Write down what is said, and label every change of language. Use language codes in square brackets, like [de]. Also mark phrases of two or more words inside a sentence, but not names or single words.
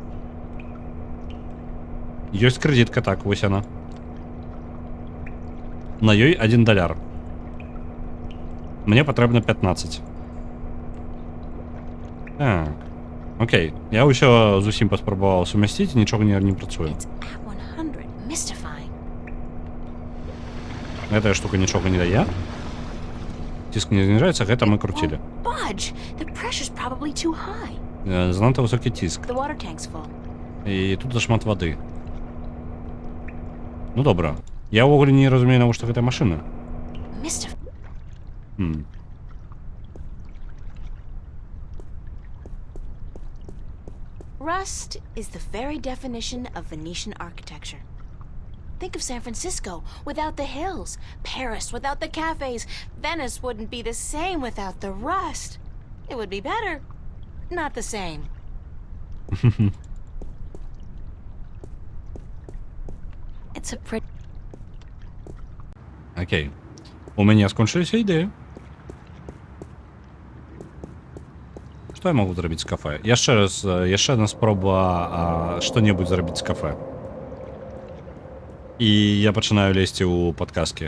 [be] Ёсць крэдітка, так, вось яна. На ёй $1. Мне патрэбна 15. Так, окей, я ўсё зусім паспрабаваў сумясціць, нічога не працуе. [en] It's at 100. Mystifying. [be] Гэтая штука нічога не дае. Ціск не зніжаецца, гэта мы круцілі. [en] Budge. The pressure's probably too high. [be] Занадта высокі ціск. [en] The water tank's full. [be] І тут зашмат вады. Ну добра. Я ўвогуле не разумею, навошта гэта машына. [en] Mystifying. Rust is the very definition of Venetian architecture. Think of San Francisco without the hills, Paris without the cafes. Venice wouldn't be the same without the rust. It would be better, not the same. It's a pretty... [be] Окей. У мяне скончыліся ідэі. Што я магу зрабіць з кафе? Яшчэ одна спроба што-небудзь зрабіць з кафе. І я пачынаю лезці ў падказкі.